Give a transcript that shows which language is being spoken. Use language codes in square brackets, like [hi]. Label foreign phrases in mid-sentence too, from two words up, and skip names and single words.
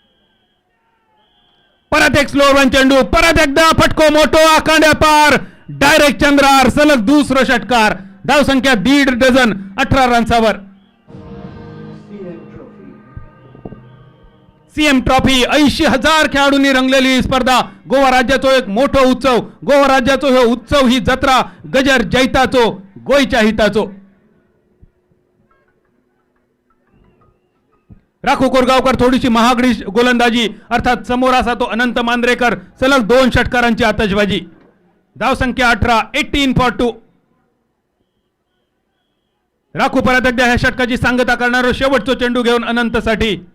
[mr] परत एक [en] slower one [mr] चेंडू, परत एकदा फटको मोठो, आखांड्या पार, डायरेक्ट चंद्रार, सलग दुसरं षटकार. धावसंख्या 1.5 डझन 18 रन्सावर. सीएम ट्रॉफी 80,000 खेळाडूंनी रंगलेली ही स्पर्धा. [kok] गोवा राज्याचो एक मोठो उत्सव. गोवा राज्याचो हे उत्सव, ही जत्रा गजर जैताचो, गोयच्या हिताचो. [mr] राखू कोरगावकर थोडीशी महागडी गोलंदाजी, अर्थात समोर असा तो अनंत मांजरेकर. सलग 2 षटकारांची आतषबाजी. धावसंख्या 18, 18 for 2. राखू परत एकदा ह्या षटकाची सांगता करणारा शेवटचा चेंडू घेऊन अनंतसाठी.